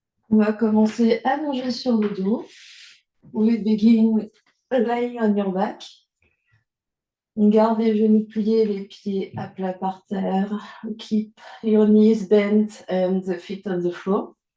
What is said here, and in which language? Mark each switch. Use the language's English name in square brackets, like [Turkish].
[French] On va commencer allongé sur le dos. [English] We begin lying on your back. [French] On garde les genoux pliés, les pieds à plat par terre. [English] Keep your knees bent and the feet on the floor.